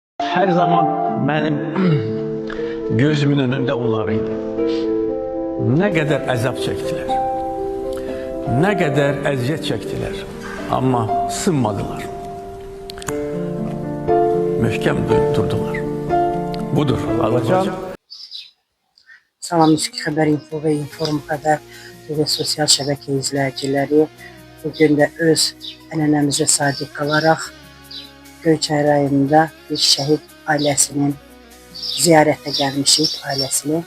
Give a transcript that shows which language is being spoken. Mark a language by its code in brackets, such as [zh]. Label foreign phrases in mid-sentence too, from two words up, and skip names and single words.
[tr] Her zaman benim gözümün önünde onlarıydı. Ne kadar əzab çektiler, ne kadar əziyyət çektiler ama sınmadılar. [az] Möhkəm durdular. Budur Azərbaycan. Salam Müzik Xəbər Info və Inform Xəbər TV sosial şəbəkə izləyiciləri. Bugün də öz ənənəmizə sadiq qalaraq Göyçay rayonunda bir şəhid ailəsinin ziyarətə gəlmişik, ailəsini.